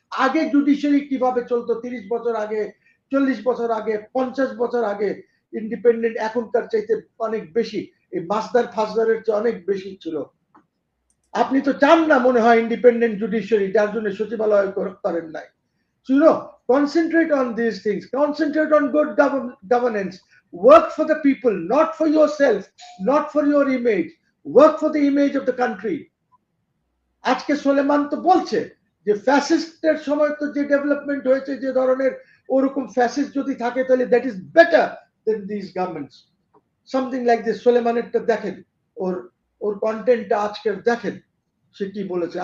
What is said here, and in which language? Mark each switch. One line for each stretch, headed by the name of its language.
Bangla: আগে জুডিশিয়ারি কিভাবে চলতো 30 বছর আগে, 40 বছর আগে, 50 বছর আগে, ইন্ডিপেন্ডেন্ট এখনকার চাইতে অনেক বেশি, এই মাসদার ফাসদারের চেয়ে অনেক বেশি ছিল। আপনি তো চান না মনে হয় ইন্ডিপেন্ডেন্ট জুডিশিয়ারি, যার জন্য সচিবালয় করেন নাই।
English: So, concentrate on these things, concentrate on good governance, work for the people, not for yourself, not for your image, work for the image of the country.
Bangla: আজকে সোলেমান তো বলছে যে ফ্যাসিস্টের সময় তো যে ডেভেলপমেন্ট হয়েছে, যে ধরনের, ওরকম ফ্যাসিস্ট যদি থাকে তাহলে
English: That is better than this governments, something like this.
Bangla: সোলেমানেরটা দেখেন, ওর কন্টেন্টটা আজকের দেখেন, সে কি বলেছে।